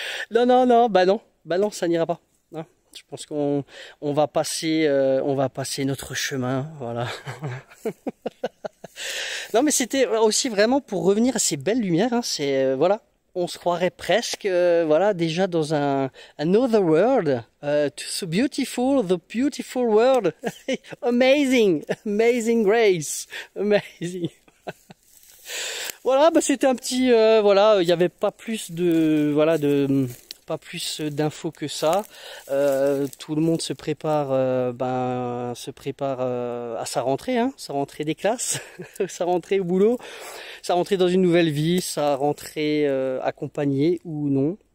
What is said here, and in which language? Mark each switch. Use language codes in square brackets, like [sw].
[fr] Non, bah non, ça n'ira pas. Hein. Je pense qu'on va passer notre chemin, voilà. Non, mais c'était aussi vraiment pour revenir à ces belles lumières. Hein, c'est voilà, on se croirait presque, voilà, déjà dans un another world. [en] So beautiful, the beautiful world. Amazing, amazing grace, amazing. [fr] Voilà, bah c'était un petit, voilà, il n'y avait pas plus de, voilà, pas plus d'infos que ça. Tout le monde se prépare, à sa rentrée, hein, sa rentrée des classes, sa rentrée au boulot, sa rentrée dans une nouvelle vie, sa rentrée accompagnée ou non.